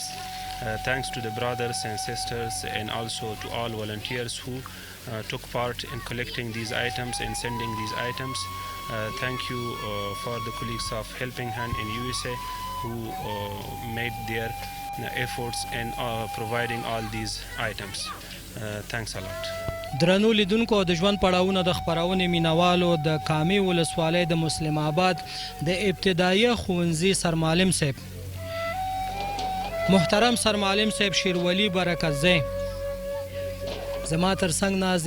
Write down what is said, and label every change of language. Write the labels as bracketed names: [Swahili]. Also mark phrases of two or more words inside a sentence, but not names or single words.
[English] Thanks to the brothers and sisters, and also to all volunteers who took part in collecting these items and sending these items. Thank you for the colleagues of Helping Hand in USA who made their efforts in providing all these items. Thanks a lot. [Pashto] درنو لیدونکو د ژوند پړاوونه د خپرونې مینوالو د کامې ولسوالۍ د مسلم آباد د ابتدایي ښوونځي سرمعلم صاحب محترم سرمعلم صاحب شیرولی برکتزی زما تر څنګ ناست دی.